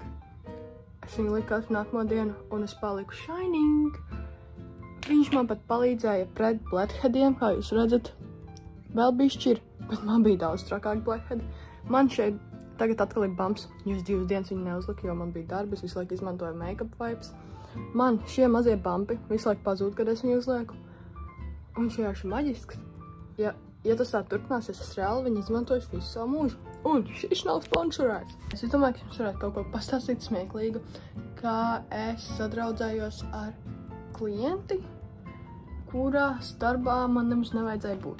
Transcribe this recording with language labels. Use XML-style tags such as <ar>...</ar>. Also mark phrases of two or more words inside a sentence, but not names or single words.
<lv>Es viņu liku katru nākamo dienu, un es paliku shining. Viņš man pat palīdzēja pret blackheadiem, kā jūs redzat. Vēl bišķi ir, bet man bija daudz trakāk blackheadi. Man šeit tagad atkal ir bumps, jo es 2 dienas viņu neuzliku, jo man bija darbi, es visu laiku izmantoju</lv> <en>make-up wipes.</en> <lv>Man šie mazie bumpi visu laiku pazūd, kad es viņu uzlieku. Un šie ir maģisks. Ja tas tā turpināsies, es reāli viņu izmantošu visu savu mūžu. Un šis nav sponsorēts. Es domāju, ka jums varētu kaut ko pastāstīt smieklīgu, kā es sadraudzējos ar klienti, kurās darbā man nemaz nevajadzēja būt.</lv>